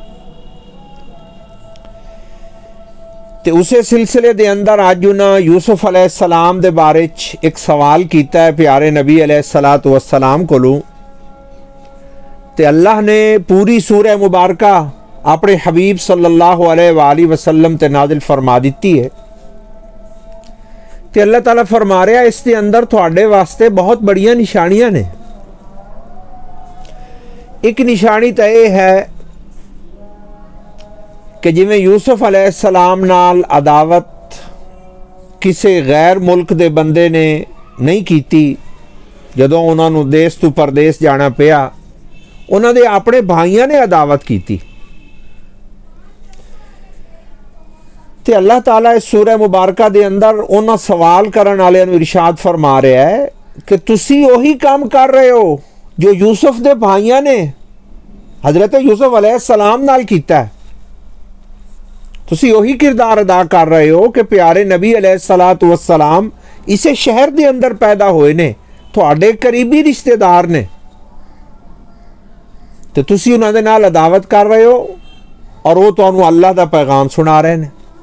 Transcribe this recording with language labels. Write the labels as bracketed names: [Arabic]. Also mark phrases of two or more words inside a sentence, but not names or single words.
[Punjabi] تے اسے سلسلے دے اندر اج اوہناں یوسف علیہ السلام دے بارے چ اک سوال کیتا ہے پیارے نبی [Arabic] عليه الصلاة والسلام [Punjabi] کولوں. تے اللہ نے پوری سورہ مبارکہ اپنے حبیب [Arabic] صلى الله عليه وسلم [Punjabi] تے نازل فرما دی ہے. تے اللہ تعالیٰ فرما رہا اس دے اندر تہاڈے واسطے بہت بڑیاں نشانیاں نے. اک نشانی تو یہ ہے کہ جویں یوسف علیہ السلام نال عداوت کسی غیر ملک دے بندے نے نہیں کیتی، جدوں انہوں نے دیس توں پردیس جانا پیا، انہوں نے دے اپنے بھائیوں نے عداوت کی. تے اللہ تعالیٰ اس سورہ مبارکہ دے اندر اوہناں سوال کرن والیاں نوں ارشاد فرما رہا ہے کہ تسی وہی کام کر رہے ہو جو یوسف دے بھائیوں نے حضرت یوسف علیہ السلام نال کیتا ہے. تسی وہی کردار ادا کر رہے ہو کہ پیارے نبی [Arabic] عليه الصلاة والسلام [Punjabi] اسے شہر دے اندر پیدا ہوئے نے، تہاڈے قریبی رشتہ دار نے، تے تسی اوہناں دے نال عداوت کر رہے ہو اور او تہانوں اللہ دا پیغام سنا رہے ہیں.